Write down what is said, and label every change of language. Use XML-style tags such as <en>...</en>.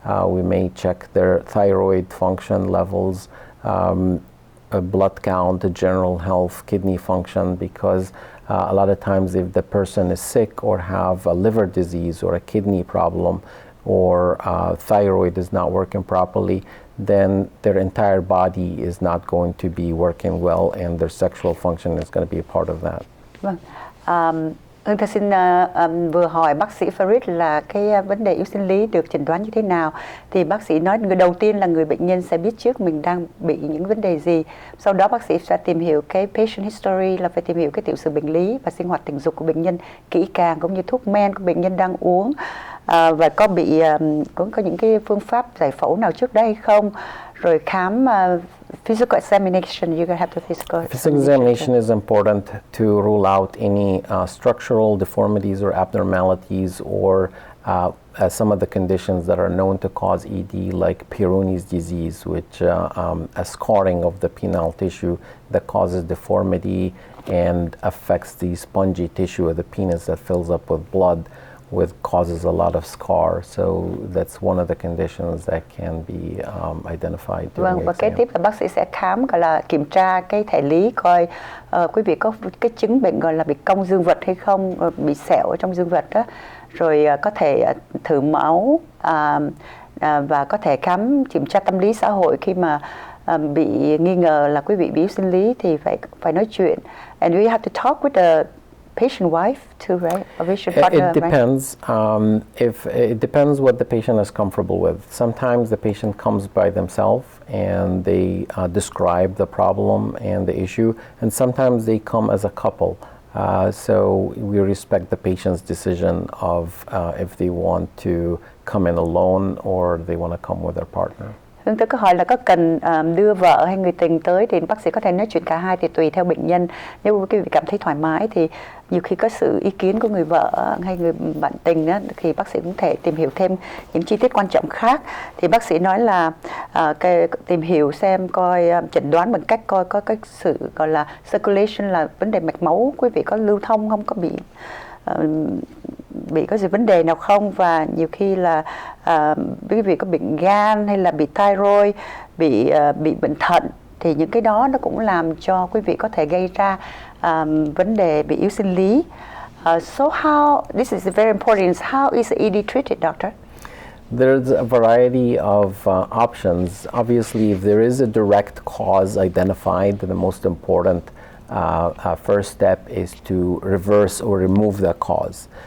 <en>We may check their thyroid function levels, a blood count, a general health, kidney function, because a lot of times if the person is sick or have a liver disease or a kidney problem or thyroid is not working properly, then their entire body is not going to be working well and their sexual function is going to be a part of that.</en> <vi>Vâng. Hương Thơ xin vừa hỏi bác sĩ Fareed là cái vấn đề yếu sinh lý được chẩn đoán như thế nào. Thì bác sĩ nói người đầu tiên là người bệnh nhân sẽ biết trước mình đang bị những vấn đề gì. Sau đó bác sĩ sẽ tìm hiểu cái patient history, là phải tìm hiểu cái tiểu sử bệnh lý và sinh hoạt tình dục của bệnh nhân kỹ càng, cũng như thuốc men của bệnh nhân đang uống, và có những cái phương pháp giải phẫu nào trước đây hay không. Rồi khám</vi> <en>physical examination, you have to physical examination is important to rule out any structural deformities or abnormalities or some of the conditions that are known to cause ED, like Peyronie's disease, which a scarring of the penile tissue that causes deformity and affects the spongy tissue of the penis that fills up with blood, causes a lot of scar. So that's one of the conditions that can be identified during</en> <vi>Vâng, và kế</vi> <en>exam.</en> <vi>tiếp là bác sĩ sẽ khám, gọi là kiểm tra cái thể lý, coi quý vị có cái chứng bệnh gọi là bị cong dương vật hay không, bị sẹo ở trong dương vật đó. Rồi có thể thử máu và có thể khám kiểm tra tâm lý xã hội khi mà bị nghi ngờ là quý vị bị yếu sinh lý thì phải nói chuyện.</vi> <en>And we have to talk with the patient wife too, right? Or patient partner, it depends. It depends what the patient is comfortable with. Sometimes the patient comes by themselves and they describe the problem and the issue, and sometimes they come as a couple. So we respect the patient's decision of if they want to come in alone or they want to come with their partner.</en> <vi>Hương Thơ có hỏi là có cần đưa vợ hay người tình tới thì bác sĩ có thể nói chuyện cả hai, thì tùy theo bệnh nhân. Nếu quý vị cảm thấy thoải mái thì nhiều khi có sự ý kiến của người vợ hay người bạn tình đó, thì bác sĩ cũng thể tìm hiểu thêm những chi tiết quan trọng khác. Thì bác sĩ nói là tìm hiểu xem coi chẩn đoán bằng cách coi có cái sự gọi là circulation, là vấn đề mạch máu quý vị có lưu thông không, có bị bị có gì vấn đề nào không, và nhiều khi là quý vị có bệnh gan hay là bị thyroid, bị bệnh thận, thì những cái đó nó cũng làm cho quý vị có thể gây ra vấn đề bị yếu sinh lý.</vi> <en>So how, this is very important, how is ED treated, doctor? There's a variety of options. Obviously, if there is a direct cause identified, the most important first step is to reverse or remove the cause.</en>